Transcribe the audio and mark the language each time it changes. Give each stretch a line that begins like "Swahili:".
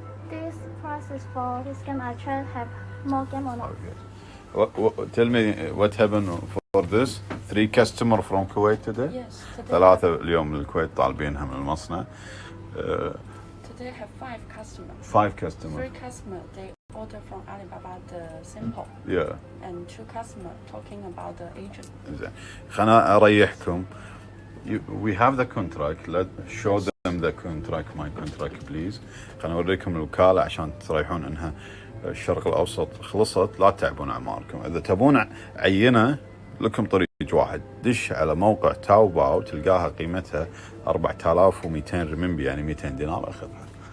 English: This price is for this game. I try to have more game or not. Okay. Tell me what happened for this. 3 customers from Kuwait today. Yes. Today
Arabic: 3 اليوم من الكويت طالبينها من المصنع.
English: Today have 5 customers. 5 customers. 3 customers they order from Alibaba the sample. Yeah. And 2 customers talking about the agent. زين. خلنا أريحكم. We have the contract. Let show them the contract. My contract please.
Arabic: خلنا أوريكم الوكالة عشان تريحون إنها الشرق الأوسط خلصت لا تعبون أعماركم. إذا تبون عينة لكم طريق واحد. دش على موقع تاوباو تلقاها قيمتها 4200 رمنبي يعني 200 دينار أخذها.